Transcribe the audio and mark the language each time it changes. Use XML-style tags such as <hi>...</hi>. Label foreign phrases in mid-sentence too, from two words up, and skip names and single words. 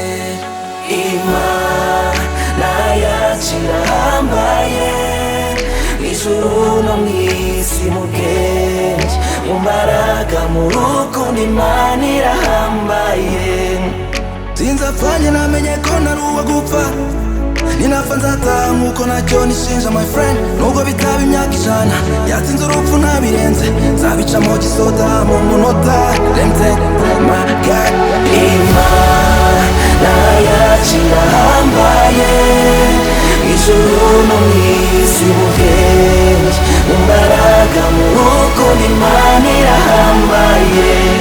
<rw>Imana yacu irahambaye, mw'ijuru no mw'isi mu bwenge, mu mbaraga mu rukundo Imana irahambaye. Sinzapfanye namenye ko ntari uwo gupfa, ninapfa nzataha nkuko nacyo nishinja</rw> <en>my friend.</en> <rw>Nubwo bitaba imyaka ijana yatsinze urupfu ntabirenze, nzabicamo gisoda mu munota.</rw> <en>Let me take my God.</en> <rw>Imana yacu irahambaye, mw'ijuru no mw'isi mu bwenge, mu mbaraga mu rukundo Imana irahambaye.</rw>